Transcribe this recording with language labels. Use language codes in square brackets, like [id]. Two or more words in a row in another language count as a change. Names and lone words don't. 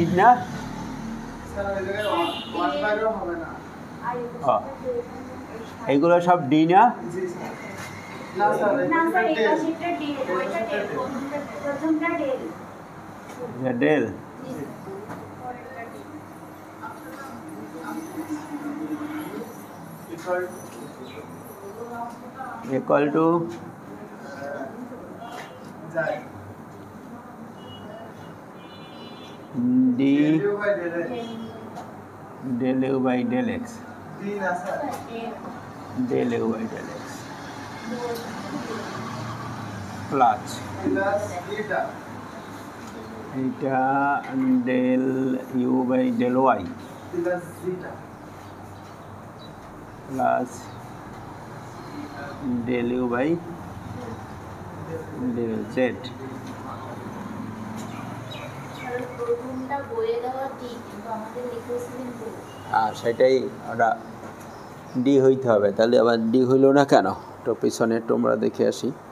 [bn] এগুলো সব ডি না ডেল [en] equal to d del u by del x del u by del x plus এটা del u by del y plus del u by del z [bn] সেটাই ওটা ডি হইতে হবে তাহলে আবার ডি হইল না কেন তো পিছনে তোমরা দেখে আসি